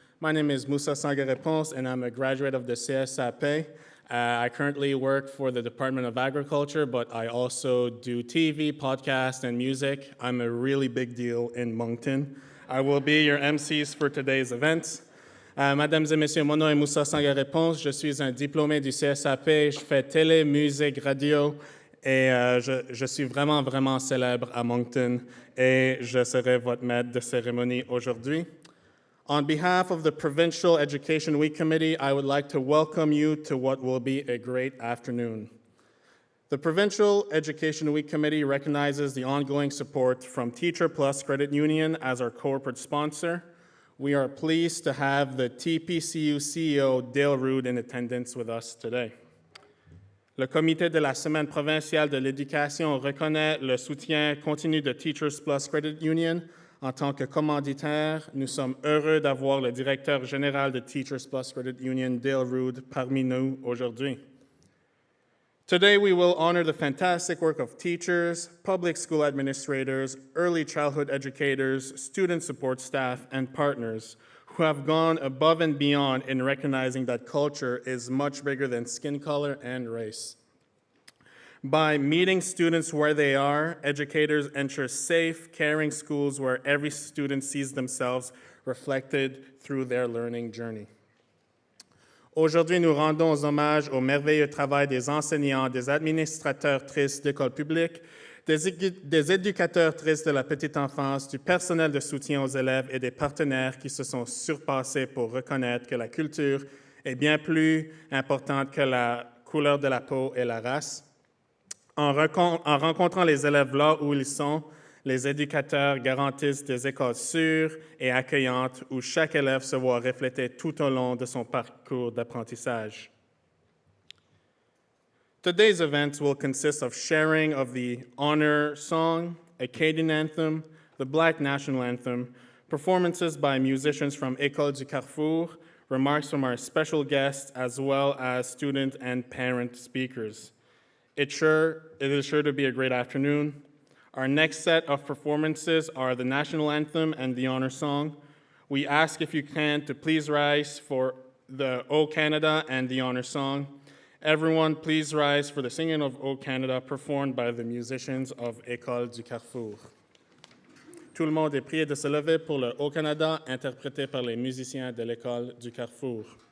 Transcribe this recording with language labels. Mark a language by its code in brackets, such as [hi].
[en] My name is Moussa Sangaré-Ponce, and I'm a graduate of the CSAP. I currently work for the Department of Agriculture, but I also do TV, podcast, and music. I'm a really big deal in Moncton. I will be your MCs for today's event. [fr] Mesdames et messieurs, mon nom est Moussa Sangaré-Ponce. Je suis un diplômé du CSAP. Je fais télé, musique, radio, et je suis vraiment, vraiment célèbre à Moncton, et je serai votre maître de cérémonie aujourd'hui. [en] On behalf of the Provincial Education Week Committee, I would like to welcome you to what will be a great afternoon. The Provincial Education Week Committee recognizes the ongoing support from Teacher Plus Credit Union as our corporate sponsor. We are pleased to have the TPCU CEO, Dale Rood, in attendance with us today. [fr] Le Comité de la Semaine provinciale de l'éducation reconnaît le soutien continu de Teachers Plus Credit Union. En tant que commanditaire, nous sommes heureux d'avoir le directeur général de Teachers Plus Credit Union, Dale Rood, parmi nous aujourd'hui. [en] Today, we will honor the fantastic work of teachers, public school administrators, early childhood educators, student support staff, and partners who have gone above and beyond in recognizing that culture is much bigger than skin color and race. By meeting students where they are, educators ensure safe, caring schools where every student sees themselves reflected through their learning journey. [fr] Aujourd'hui, nous rendons hommage au merveilleux travail des enseignants, des administrateurs tristes d'écoles publiques, des éducateurs tristes de la petite enfance, du personnel de soutien aux élèves et des partenaires qui se sont surpassés pour reconnaître que la culture est bien plus importante que la couleur de la peau et la race. En rencontrant les élèves là où ils sont, les éducateurs garantissent des écoles sûres et accueillantes où chaque élève se voit reflété tout au long de son parcours d'apprentissage. [en] Today's events will consist of sharing of the honor song, Acadian anthem, the Black National Anthem, performances by musicians from École du Carrefour, remarks from our special guests, as well as student and parent speakers. It is sure to be a great afternoon. Our next set of performances are the National Anthem and the Honor Song. We ask, if you can, to please rise for the O Canada and the Honor Song. Everyone, please rise for the singing of O Canada performed by the musicians of École du Carrefour. [fr] Tout le monde est prié de se lever pour le Haut Canada, interprété par les musiciens de l'École du Carrefour.